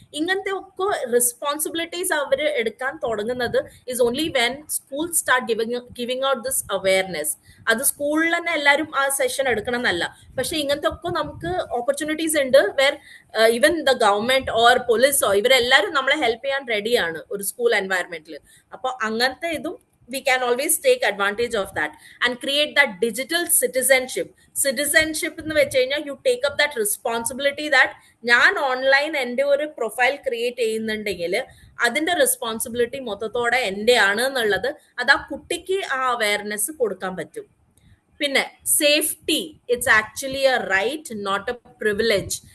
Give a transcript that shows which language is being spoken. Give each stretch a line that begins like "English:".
Malayalam: ഇങ്ങനത്തെ ഒക്കെ റെസ്പോൺസിബിലിറ്റീസ് അവർ എടുക്കാൻ തുടങ്ങുന്നത്
English: Is only when school start giving out this awareness.
Malayalam: അത് സ്കൂളിൽ തന്നെ എല്ലാവരും ആ സെഷൻ എടുക്കണം എന്നല്ല. പക്ഷെ ഇങ്ങനത്തെ ഒക്കെ നമുക്ക് ഓപ്പർച്യൂണിറ്റീസ് ഉണ്ട്
English: where even the government or
Malayalam: പോലീസോ ഇവരെല്ലാവരും നമ്മളെ ഹെൽപ്പ് ചെയ്യാൻ റെഡിയാണ് ഒരു സ്കൂൾ എൻവയറമെന്റിൽ. അപ്പൊ അങ്ങനത്തെ ഇതും
English: we can always take advantage of that and create that digital citizenship.
Malayalam: Citizenship എന്ന് വെച്ച് കഴിഞ്ഞാൽ
English: you take up that responsibility that
Malayalam: ഞാൻ ഓൺലൈൻ എൻ്റെ ഒരു പ്രൊഫൈൽ ക്രിയേറ്റ് ചെയ്യുന്നുണ്ടെങ്കിൽ അതിന്റെ റെസ്പോൺസിബിലിറ്റി മൊത്തത്തോടെ എൻ്റെ ആണ് എന്നുള്ളത് അത് ആ കുട്ടിക്ക് ആ അവയർനെസ് കൊടുക്കാൻ പറ്റും.
English: പിന്നെ safety, it's actually a right not a privilege.